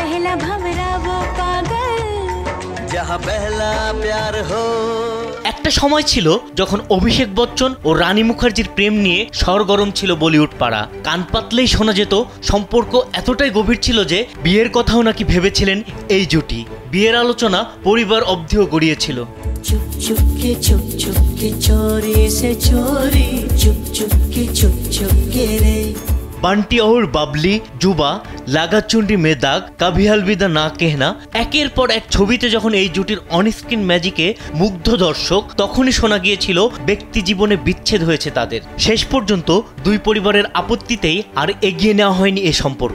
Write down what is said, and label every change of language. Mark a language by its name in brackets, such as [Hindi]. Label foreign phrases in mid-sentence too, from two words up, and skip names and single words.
[Hindi] पहला भंवरा वो पागल जहाँ पहला प्यार हो। [Bangla] একটা সময় ছিল যখন অভিষেক বচ্চন ও রানী মুখার্জির প্রেম নিয়ে সরগরম ছিল বলিউড পাড়া। কান পাতলেই শোনা যেত সম্পর্ক এতটাই গভীর ছিল যে বিয়ের কথাও নাকি ভেবেছিলেন এই জুটি। বিয়ের আলোচনা পরিবার অবধিও গড়িয়েছিল। [Hindi] चुप चुप के चोरी से चोरी चुप के रे। [Bangla] বান্টি और বাবলি, যুবা, লাগাচুন্ডি মে দাগ, কভি আলবিদা না কেহনা, একের পর এক ছবিতে যখন এই জুটির অনস্ক্রিন ম্যাজিকে মুগ্ধ দর্শক, তখনই শোনা গিয়েছিল ব্যক্তি জীবনে বিচ্ছেদ হয়েছে তাদের। শেষ পর্যন্ত দুই পরিবারের আপত্তিতেই আর এগিয়ে নেওয়া হয়নি এই সম্পর্ক।